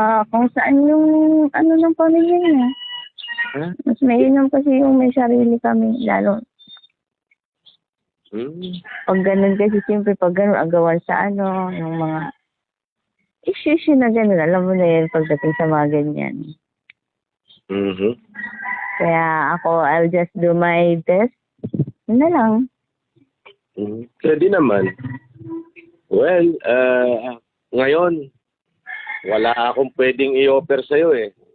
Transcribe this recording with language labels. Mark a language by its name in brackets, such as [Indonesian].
[Filipino] Kung saan yung ano ng pamilya niya. Mas mainam kasi yung may sarili kami, lalo. Pag ganun kasi, siyempre pag ganun, agawan sa ano, yung mga issue na ganun. Alam mo na yan pagdating sa mga ganyan. Kaya ako, [English] I'll just do my best. [Filipino] Yun na lang. Pwede naman. Well, ngayon, wala akong pwedeng i-offer sa'yo eh.